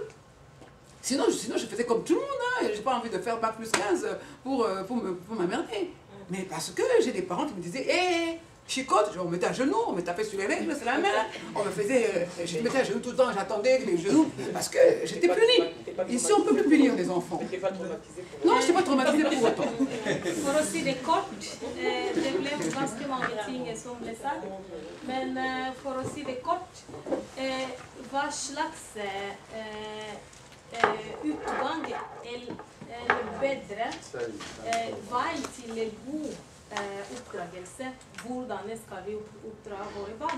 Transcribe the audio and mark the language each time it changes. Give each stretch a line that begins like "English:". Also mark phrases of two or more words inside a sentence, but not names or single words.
French: Sinon, je faisais comme tout le monde, hein. Je n'ai pas envie de faire bac plus 15 pour m'emmerder. Mais parce que j'ai des parents qui me disaient, hé, chicote, on me mettait à genoux, on me tapait sur les règles, c'est la main. On me faisait, je me mettais à genoux tout le temps, j'attendais les genoux, parce que j'étais punie. Ici, on ne peut plus punir les enfants. Non, je n'étais pas traumatisée pour autant.
Norwegian: For å si det kort, det ble ganske mange ting som ble sagt, men for å si det kort, hva slags utgang eller bedre vei til en god oppdragelse, hvordan skal vi oppdra våre barn?